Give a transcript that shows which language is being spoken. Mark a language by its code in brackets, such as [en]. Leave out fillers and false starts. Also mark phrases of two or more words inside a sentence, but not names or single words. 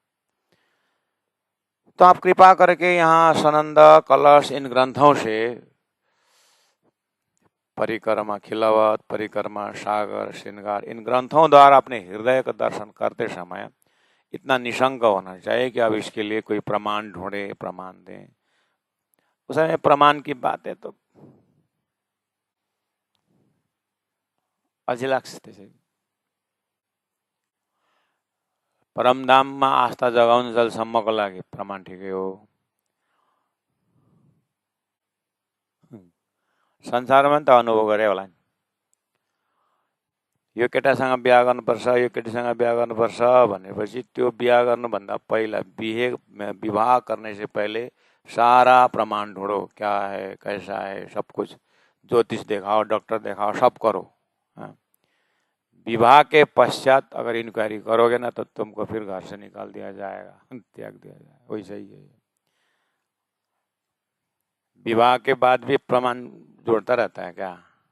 [hi] तो आप कृपा करके यहाँ सनंद कलश इन ग्रंथों से परिक्रमा खिलावत परिक्रमा सागर श्रृंगार इन ग्रंथों द्वारा अपने हृदय का दर्शन करते समय इतना निशंक होना चाहिए कि अब इसके लिए कोई प्रमाण ढूंढे प्रमाण दें। उस समय प्रमाण की बात है तो [ne] अझिलाक्ष परमधाममा आस्था जगाउन्जेलसम्मको लागि प्रमाण ठिकै हो। संसारमा त अनुभव गरे होला नि, यो केटासँग बिहा गर्नुपर्छ यो केटीसँग बिहा गर्नुपर्छ भनेपछि त्यो बिहा गर्नुभन्दा पहिला [hi] विवाह करने से पहले सारा प्रमाण ढूंढो, क्या है कैसा है सब कुछ, ज्योतिष दिखाओ डॉक्टर दिखाओ सब करो। विवाह के पश्चात अगर इंक्वायरी करोगे ना तो तुमको फिर घर से निकाल दिया जाएगा, त्याग दिया जाएगा। वैसा ही है, विवाह के बाद भी प्रमाण जोड़ता रहता है क्या?